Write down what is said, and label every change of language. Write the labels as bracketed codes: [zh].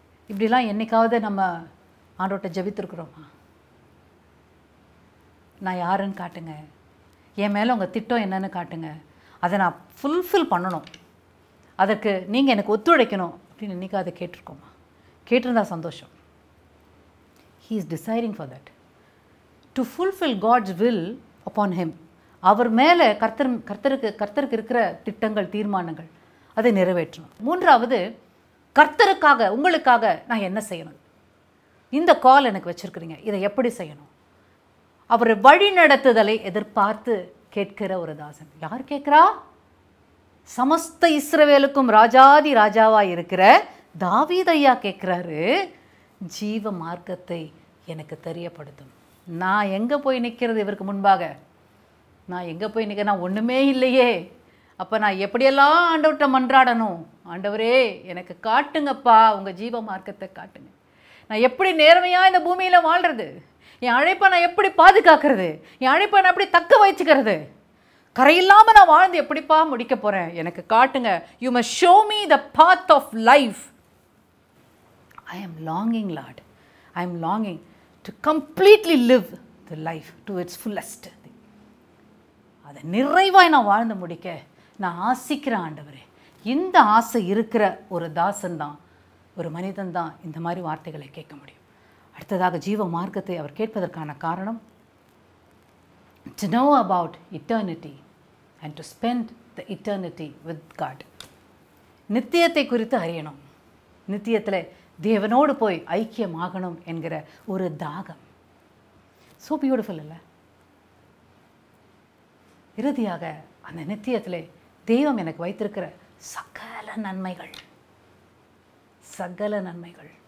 [ta] இப்படிலாம் என்னைக்காவது நம்ம ஆண்டவர்கிட்ட ஜெபித்திருக்கிறோமா? நான் யாருன்னு காட்டுங்க, என் மேலே உங்கள் திட்டம் என்னன்னு காட்டுங்க, அதை நான் ஃபுல்ஃபில் பண்ணணும், அதற்கு நீங்கள் எனக்கு ஒத்துழைக்கணும் அப்படின்னு என்னைக்காவது கேட்டிருக்கோமா? கேட்டிருந்தா சந்தோஷம். [en] He is deciding for that. To fulfill God's will upon him. [ta] அவர் மேலே கர்த்தருக்கு இருக்கிற திட்டங்கள், தீர்மானங்கள், அதை நிறைவேற்றணும். மூன்றாவது, கர்த்தருக்காக, உங்களுக்காக நான் என்ன செய்யணும்? இந்த கால் எனக்கு வச்சிருக்கிறீங்க, இதை எப்படி செய்யணும்? அவர் வழி நடத்துதலை எதிர்பார்த்து கேட்கிற ஒரு தாசன். யார் கேட்கிறா? சமஸ்த இஸ்ரவேலுக்கும் ராஜாதி ராஜாவாக இருக்கிற தாவீது ஐயா கேட்குறாரு, ஜீவ மார்க்கத்தை எனக்கு தெரியப்படுத்தும். நான் எங்கே போய் நிற்கிறது இவருக்கு முன்பாக? நான் எங்கே போய் நிற்க? நான் ஒன்றுமே இல்லையே. அப்போ நான் எப்படியெல்லாம் ஆண்டவர்கிட்ட மன்றாடணும்? ஆண்டவரே எனக்கு காட்டுங்கப்பா, உங்கள் ஜீவ மார்க்கத்தை காட்டுங்க. நான் எப்படி நேர்மையாக இந்த பூமியில் வாழ்கிறது? என் அழைப்பை நான் எப்படி பாதுகாக்கிறது? என் அழைப்பை நான் எப்படி தக்க வச்சுக்கிறது? கரையில்லாமல் நான் வாழ்ந்து எப்படிப்பா முடிக்க போகிறேன்? எனக்கு காட்டுங்க. [en] You must show me the path of life. I am longing, Lord. I am longing to completely live the life to its fullest. [ta] அதை நிறைவாய் நான் வாழ்ந்து முடிக்க நான் ஆசிக்கிறேன் ஆண்டவரே. இந்த ஆசை இருக்கிற ஒரு தாசன் தான், ஒரு மனிதன் தான் இந்த மாதிரி வார்த்தைகளை கேட்க முடியும். அடுத்ததாக ஜீவ மார்க்கத்தை அவர் கேட்பதற்கான காரணம், [en] to know about eternity and to spend the eternity with God. [ta] நித்தியத்தை குறித்து அறியணும், நித்தியத்தில் தேவனோடு போய் ஐக்கியமாகணும் என்கிற ஒரு தாகம். [en] so beautiful [ta] இல்லை? இறுதியாக அந்த நித்தியத்தில் தெய்வம் எனக்கு வைத்திருக்கிற சகல நன்மைகள், சகல நன்மைகள்.